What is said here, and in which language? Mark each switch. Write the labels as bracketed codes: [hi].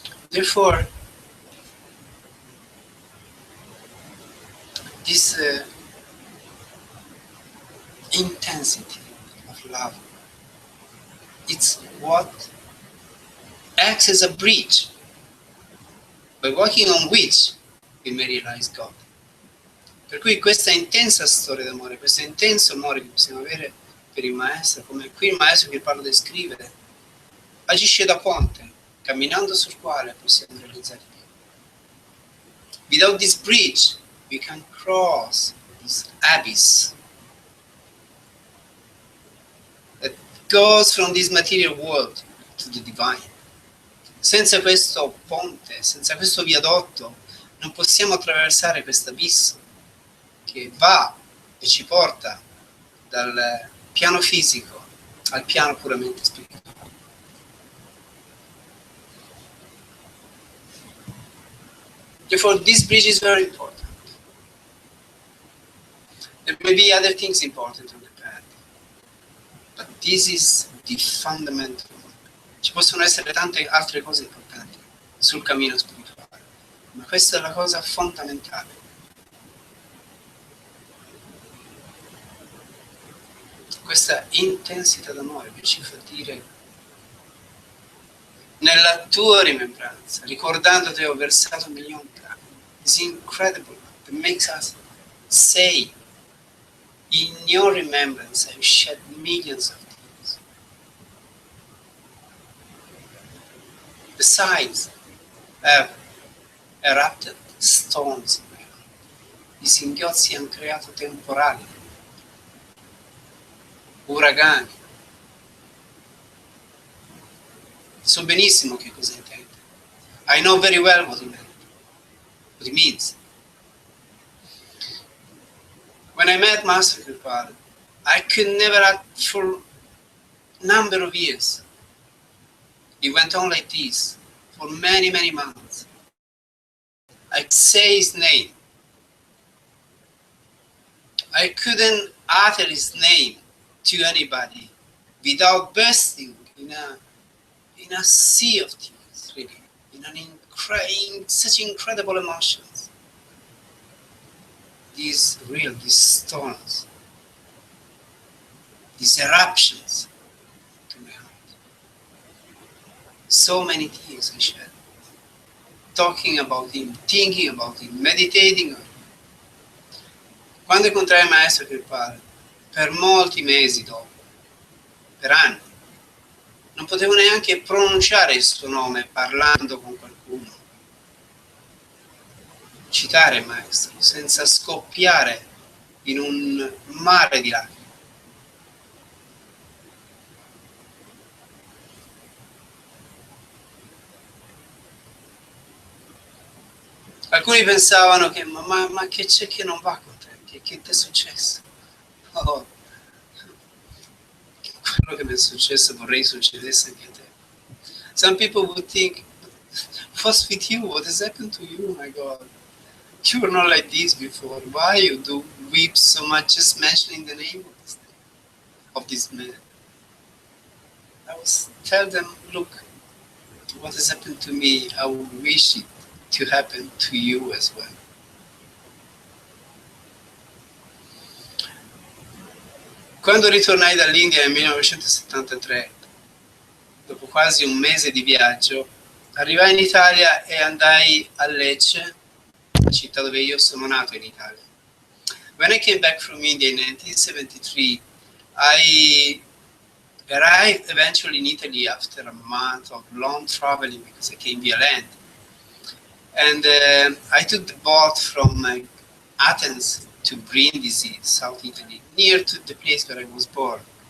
[en] Therefore, this intensity of love, it's what acts as a bridge by walking on which we may realize God. [it] Per cui questa intensa storia d'amore, questo intenso amore che possiamo avere per il Maestro, come qui il Maestro Kirpal descrive, agisce da ponte, camminando sul quale possiamo realizzare Dio. [en] Without this bridge, we can cross this abyss that goes from this material world to the divine. [it] Senza questo ponte, senza questo viadotto, non possiamo attraversare questo abisso che va e ci porta dal piano fisico al piano puramente spirituale. [en] Therefore, this bridge is very important. There may be other things important on the path, but this is the fundamental. [it] Ci possono essere tante altre cose importanti sul cammino spirituale, ma questa è la cosa fondamentale. Questa intensità d'amore che ci fa dire nella tua rimembranza, ricordandoti ho versato milioni di lacrime. [en] It's incredible that makes us say in your remembrance I've shed millions of tears. Besides, have erupted storms in my heart. [it] I singhiozzi hanno creato temporali, uragani. So benissimo che cosa intende. [en] I know very well what it means. When I met Master Kirpal, I could never act for a number of years. It went on like this for many, many months. I'd say his name. I couldn't utter his name to anybody without bursting in a sea of tears, really, in such incredible emotions. These storms, these eruptions to my heart. So many tears I shed, talking about him, thinking about him, meditating on him. [it] Quando incontrai il Maestro Kirpal, per molti mesi dopo, per anni, non potevo neanche pronunciare il suo nome parlando con qualcuno, citare il Maestro senza scoppiare in un mare di lacrime. Alcuni pensavano che ma che c'è che non va con te? Che ti è successo? Oh, quello che mi è successo vorrei succedesse anche a te. [en] Some people would think, what's with you? What has happened to you? My God, you were not like this before. Why you do weep so much just mentioning the name of this man? I was tell them, look, what has happened to me, I would wish it to happen to you as well. [it] Quando ritornai dall'India nel 1973, dopo quasi un mese di viaggio, arrivai in Italia e andai a Lecce, la città dove io sono nato in Italia. [en] When I came back from India in 1973, I arrived eventually in Italy after a month of long traveling because I came via land. And I took the boat from Athens to Brindisi, South Italy, near to the place where I was born.